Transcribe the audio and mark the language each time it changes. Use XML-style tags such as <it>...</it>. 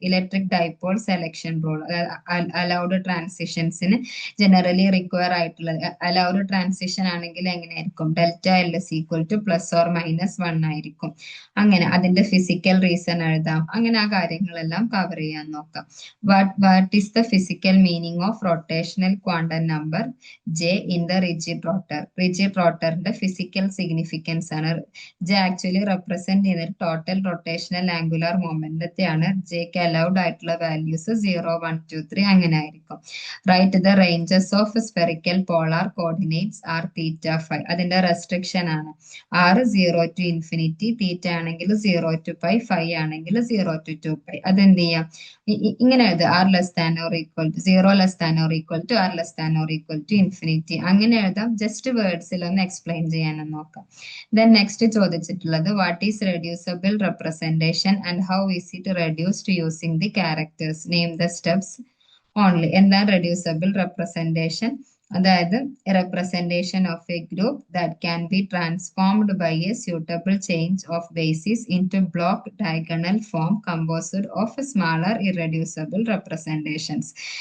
<en>Electric dipole selection rule, allowed transitions in generally require</en> <ml>ആയിട്ടുള്ള</ml> <en>allowed transition</en> <ml>ആണെങ്കിൽ എങ്ങനെയായിരിക്കും?</ml> <en>Delta L is equal to plus or minus 1 ആയിരിക്കും.</en> <ml>അങ്ങനെ അതിന്റെ physical reason എഴുതാം. അങ്ങനെ ആ കാര്യങ്ങളെല്ലാം കവർ ചെയ്യാൻ നോക്കാം.</ml> <en>What is the physical meaning of rotational quantum number J in the rigid rotor?</en> <ml>Rigid rotorന്റെ physical significance ആണ്. J actually represent ചെയ്യുന്ന ടോട്ടൽ റൊട്ടേഷണൽ ആംഗുലാർ മൊമെന്റത്തെയാണ്. ജെക്ക് അലൗഡ് ആയിട്ടുള്ള വാല്യൂസ് 0, 1, 2, 3 അങ്ങനെ ആയിരിക്കും.</ml> <en>Right the ranges of spherical polar coordinates R theta phi.</en> <ml>അതിന്റെ restriction ആണ്. R 0 to infinity, തീറ്റ ആണെങ്കിൽ 0 to pi, phi ആണെങ്കിൽ 0 to 2 pi. അതെന്ത് ചെയ്യാം, ഇങ്ങനെ എഴുതുക.</ml> <en>R less than or equal to 0 less than or equal to R less than or equal to infinity</en> <ml>അങ്ങനെ എഴുതാം. ജസ്റ്റ് വേർഡ്സിൽ ഒന്ന് എക്സ്പ്ലെയിൻ ചെയ്യാനും നോക്കാം.</ml> <en>Then</en> <ml>നെക്സ്റ്റ് ചോദിച്ചിട്ടുള്ളത്,</ml> <en>What is reducible representation and how is it reduced using the characters? Name the steps only.</en> <ml>എന്താണ്</ml> <en>Reducible representation?</en> <ml>അതായത്</ml> <en>Representation of a group that can be transformed by a suitable change of basis into block diagonal form composed of smaller irreducible representations.</en>